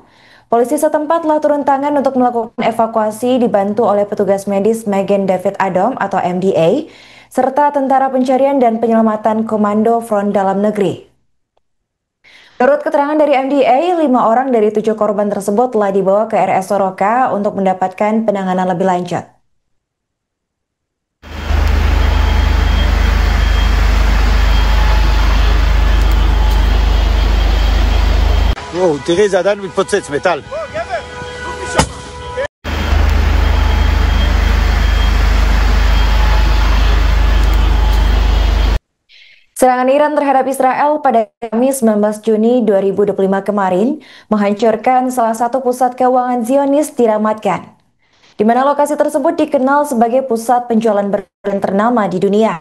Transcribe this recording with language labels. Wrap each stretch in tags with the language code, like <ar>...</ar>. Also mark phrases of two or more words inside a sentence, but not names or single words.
<id>Polisi setempat telah turun tangan untuk melakukan evakuasi dibantu oleh petugas medis Magen David Adom atau MDA, serta Tentara Pencarian dan Penyelamatan Komando Front Dalam Negeri. Menurut keterangan dari MDA, 5 orang dari 7 korban tersebut telah dibawa ke RS Soroka untuk mendapatkan penanganan lebih lanjut.</id> <he>וואו, תראי, זה עדיין מתפוצץ, מטל.</he> <id>Serangan Iran terhadap Israel pada Kamis 19 Juni 2025 kemarin menghancurkan salah satu pusat keuangan Zionis di Ramat Gan, di mana lokasi tersebut dikenal sebagai pusat penjualan berlian ternama di dunia.</id>